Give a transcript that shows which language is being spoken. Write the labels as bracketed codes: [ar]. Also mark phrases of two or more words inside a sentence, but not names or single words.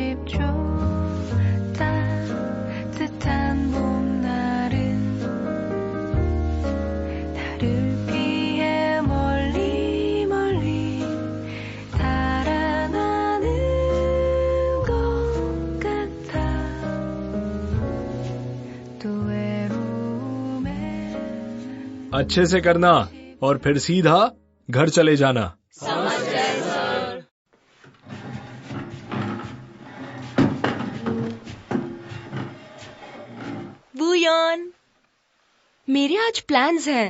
[ko] 따뜻한 봄날은 나를 피해 멀리 멀리 달아나는 것 같아. 또 외로움에 [hi] अच्छे से करना और फिर सीधा घर चले जाना। बुयान, मेरे आज प्लान्स हैं।